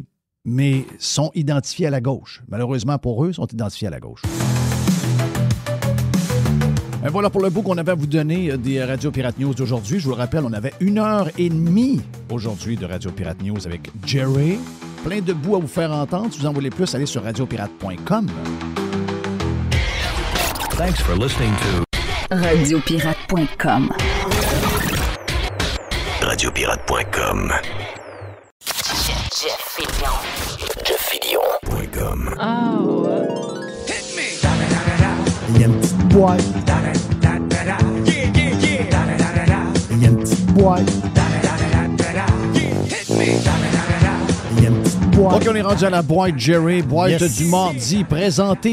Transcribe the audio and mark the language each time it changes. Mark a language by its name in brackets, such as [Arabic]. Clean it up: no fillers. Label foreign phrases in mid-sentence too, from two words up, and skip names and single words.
[French] Mais sont identifiés à la gauche. Malheureusement pour eux, sont identifiés à la gauche. Et voilà pour le bout qu'on avait à vous donner des Radio Pirate News d'aujourd'hui. Je vous le rappelle, on avait 1h30 aujourd'hui de Radio Pirate News avec Jerry. Plein de bouts à vous faire entendre. Si vous en voulez plus, allez sur radiopirate.com. [English] Thanks for listening to radiopirate.com. Radiopirate.com. JeffFillion.com. Oh. [French] Il y a une petite boîte. Il y a une petite boîte. Il y a une petite boîte. OK, on est rendu à la boîte Jerry, boîte du mardi, présentée